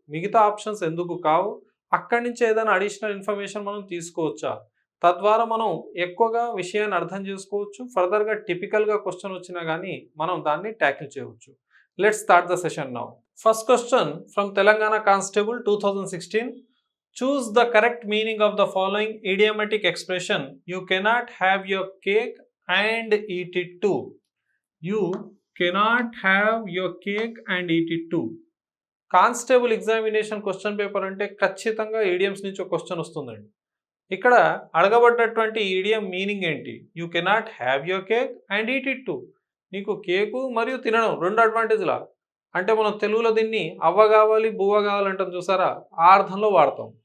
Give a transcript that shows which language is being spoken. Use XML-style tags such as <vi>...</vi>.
<te>మిగతా ఆప్షన్స్ ఎందుకు కావు, అక్కడి నుంచి ఏదైనా అడిషనల్ ఇన్ఫర్మేషన్ మనం తీసుకోవచ్చా, తద్వారా మనం ఎక్కువగా విషయాన్ని అర్థం చేసుకోవచ్చు. ఫర్దర్గా టిపికల్గా క్వశ్చన్ వచ్చినా కానీ మనం దాన్ని ట్యాకిల్ చేయవచ్చు.</te> <en>Let's start the session now. First question from Telangana constable 2016. Choose the correct meaning of the following idiomatic expression. You cannot have your cake and eat it too. You cannot have your cake and eat it too.</en> <te>Constable examination question paper అంటే ఖచ్చితంగా idioms నుంచి ఒక question వస్తుందండి. ఇక్కడ అడగబడ్డటువంటి ఈడియం meaning ఏంటి?</te> <en>You cannot have your cake and eat it too.</en> <te>నీకు cake మరియు తినడం రెండు అడ్వాంటేజ్లా. అంటే మనం తెలుగులో దీన్ని అవ్వ కావాలి బువ్వ కావాలంటాం చూసారా, ఆ అర్థంలో వాడతాం.</te>